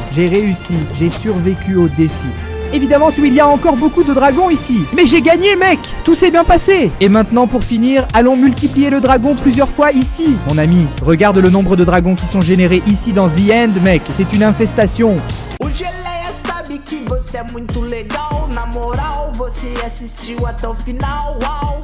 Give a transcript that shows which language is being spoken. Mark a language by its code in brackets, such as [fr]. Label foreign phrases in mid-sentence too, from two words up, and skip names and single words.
[fr] J'ai réussi. J'ai survécu au défi. Évidemment, il y a encore beaucoup de dragons ici. Mais j'ai gagné, mec. Tout s'est bien passé. Et maintenant, pour finir, allons multiplier le dragon plusieurs fois ici. Mon ami, regarde le nombre de dragons qui sont générés ici dans The End, mec. C'est une infestation. [pt] O Geleia sabe que você é muito legal. Na moral, você assistiu até o final. Uau.